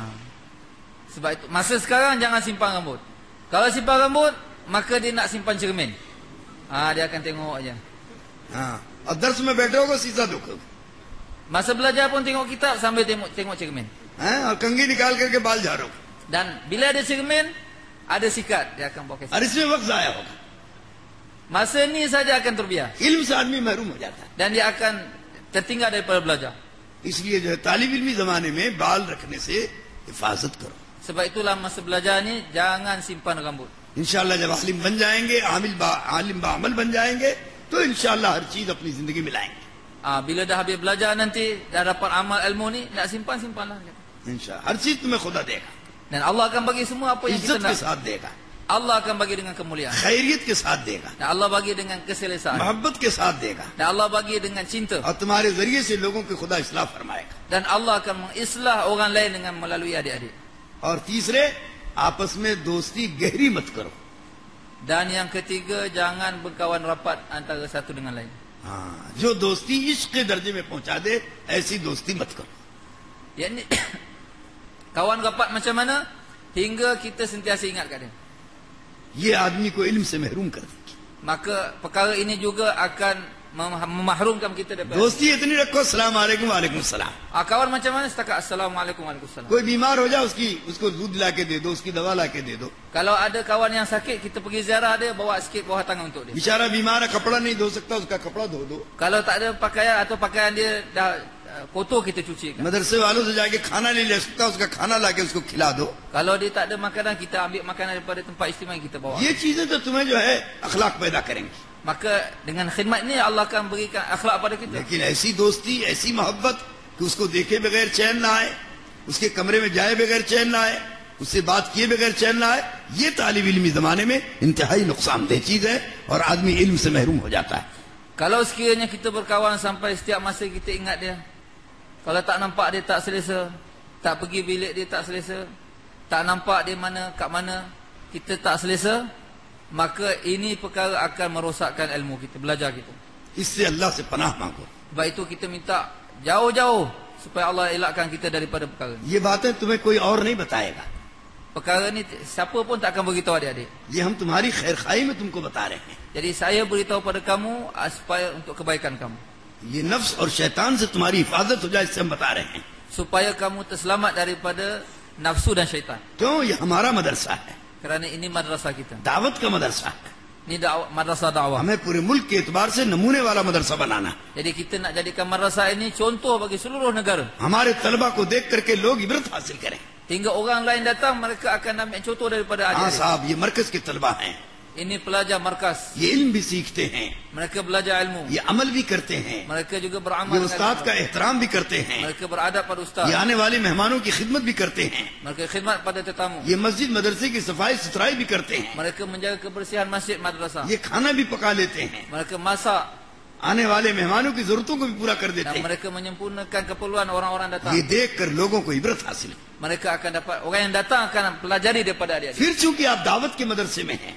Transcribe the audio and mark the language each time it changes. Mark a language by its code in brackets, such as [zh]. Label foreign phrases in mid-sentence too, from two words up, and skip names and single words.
[ms] Sebab itu masa sekarang jangan simpan rambut. Kalau simpan rambut, maka dia nak simpan cermin. Dia akan tengok aja. [hi] हाँ, और दर्स में बैठे होगे शीशा देखोगे. [ms] Masa belajar pun tengok kitab sambil tengok cermin. [hi] हाँ, और कंघी निकाल करके बाल झाड़ोगे. [ms] Dan bila ada cermin, ada sikat, dia akan bawa [hi] और [ms] sikat. [hi] इसमें वक्त जाया होगा. [ms] Masa ni saja akan terbiar. [hi] इल्म से आदमी महरूम हो जाता है. [ms] Dan dia akan tertinggal daripada belajar. [hi] इसलिए जो है तालिब इल्मी जमाने में बाल रखने से हिफाजत करो. [ms] Sebab itulah masa belajar ni jangan simpan rambut. [hi] इंशाअल्लाह जब आलिम बन जाएंगे, आलिम बामल बन जाएंगे, तो इंशाअल्लाह हर चीज अपनी जिंदगी में लाएंगे. [ms] Bila dah habis belajar nanti, dah dapat amal ilmu ni, nak simpanlah. [hi] इंशाअल्लाह हर चीज तुम्हें खुदा देगा, [ms] Dan Allah akan bagi semua apa yang kita [hi] इज्जत के [ms] nak. [hi] साथ देगा, [ms] Allah akan bagi dengan kemuliaan. [hi] खैरियत के साथ देगा, [ms] Dan Allah bagi dengan keselesaan. [hi] मोहब्बत के साथ देगा, [ms] Dan Allah bagi dengan cinta. [hi] और तुम्हारे जरिए से लोगों के खुदा इस्लाह फरमाएगा. [ms] Dan Allah akan mengislah orang lain dengan melalui adik-adik. [hi] और तीसरे, आपस में दोस्ती गहरी मत करो. [ms] Dan yang ketiga, jangan berkawan rapat antara satu dengan lain. [hi] हाँ, जो दोस्ती इश्क के दर्जे में पहुंचा दे ऐसी दोस्ती मत करो. [ms] Yang ni kawan rapat macam mana? Hingga kita sentiasa ingat kat dia. [hi] ये आदमी को इल्म से महरूम कर देगी. [ms] Maka perkara ini juga akan memahrumkan kita daripada. [hi] दोस्ती इतनी रखो, [ar] سلام عليكم وعليكم سلام. [ms] Kawan macam mana? Setakat Assalamualaikum Waalaikumsalam. [hi] कोई बीमार हो जाए उसको दूध ला के दे दो, उसकी दवा ला के दे दो. [ms] Kalau ada kawan yang sakit, kita pergi ziarah dia, bawa sikit bawah tangan untuk dia. [hi] बेचारा बीमार है, कपड़ा नहीं धो सकता, उसका कपड़ा धो दो. [ms] Kalau tak ada pakaian atau pakaian dia dah kotor, kita cucikan. [hi] मदरसे वालों से जाके खाना नहीं ले सकता, उसका खाना ला के उसको खिला दो. [ms] Kalau dia tak ada makanan, kita ambil makanan daripada tempat istimewa, kita bawa. [hi] ये चीजें तो तुम्हें जो है अखलाक पैदा करेंगी. [ms] Maka dengan khidmat ni Allah akan berikan akhlak pada kita. [hi] लेकिन ऐसी दोस्ती, ऐसी मोहब्बत कि उसको देखे बगैर चैन ना आए, उसके कमरे में जाए बगैर चैन ना आए, उससे बात किए बगैर चैन ना आए, ये तालिब इल्मी जमाने में इंतहाई नुकसानदेह चीज है और आदमी इल्म से महरूम हो जाता है. [ms] Kalau sekiranya kita berkawan sampai setiap masa kita ingat dia, kalau tak nampak dia tak selesa, tak pergi bilik dia tak selesa, tak nampak dia kat mana, kita tak selesa, maka ini perkara akan merosakkan ilmu kita, belajar kita. [hi] इससे अल्लाह से पनाह मांगो. [ms] Sebab itu kita minta jauh-jauh supaya Allah elakkan kita daripada perkara ni. [hi] ये बातें तुम्हें कोई और नहीं बताएगा. [ms] Perkara ni siapa pun tak akan beritahu adik-adik. [hi] ये हम तुम्हारी खैरखाई में तुमको बता रहे हैं. [ms] Jadi saya beritahu pada kamu supaya untuk kebaikan kamu. [hi] ये नफ्स और शैतान से तुम्हारी हिफाजत हो जाए, इससे हम बता रहे हैं. [ms] Supaya kamu terselamat daripada nafsu dan syaitan. [hi] क्यों? ये हमारा मदरसा है, [ms] Kerana ini madrasah kita. [hi] दावत का मदरसा है. [ms] Ini madrasah dakwah. [hi] हमें पूरे मुल्क के एतबार से नमूने वाला मदरसा बनाना. [ms] Jadi kita nak jadikan madrasah ini contoh bagi seluruh negara. [hi] हमारे तलबा को देख करके लोग इबरत हासिल करें. [ms] Hingga orang lain datang, mereka akan ambil contoh daripada [hi] हाँ [ms] adik-adik. [hi] साहब, ये मरकज के तलबा हैं. [ms] ini pelajar markas. [hi] ये इल्म भी सीखते हैं, [ms] Mereka belajar ilmu. [hi] ये अमल भी करते हैं, [ms] Mereka juga [hi] ये [ms] beramal [hi] उस्ताद [ms] dengan [hi] का [ms] ilmu. [hi] एहतराम भी करते हैं, [ms] Mereka beradab pada ustaz. [hi] ये आने वाले मेहमानों की खिदमत भी करते हैं, [ms] Mereka khidmat pada tetamu. [hi] ये मस्जिद मदरसे की सफाई सुथराई भी करते हैं, [ms] Mereka menjaga kebersihan masjid madrasah. [hi] ये खाना भी पका लेते हैं, [ms] Mereka masak [hi] आने वाले मेहमानों की जरूरतों को भी पूरा कर देते [ms] dan [hi] हैं। [ms] mereka menyempurnakan keperluan orang-orang datang. [hi] ये देख कर लोगों को इबरत हासिल हो। [ms] Mereka akan dapat, orang yang datang akan pelajari daripada adik-adik. [hi] फिर चूंकि आप दावत के मदरसे में हैं,